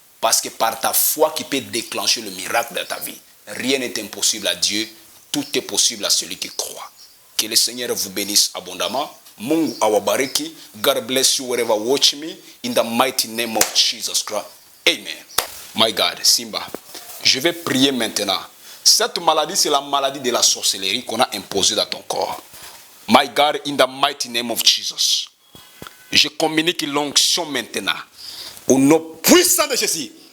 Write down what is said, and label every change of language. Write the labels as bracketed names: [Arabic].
[French] Parce que par ta foi qui peut déclencher le miracle de ta vie. Rien n'est impossible à Dieu. Tout est possible à celui qui croit. Que le Seigneur vous bénisse abondamment. [Swahili] Mungu awabariki. [English] God bless you wherever you watch me. In the mighty name of Jesus Christ. Amen. My God, Simba. [French] Je vais prier maintenant. Cette maladie, c'est la maladie de la sorcellerie qu'on a imposée dans ton corps. [English] My God, in the mighty name of Jesus. [French] Je communique l'onction maintenant. Au nom puissant de Jésus.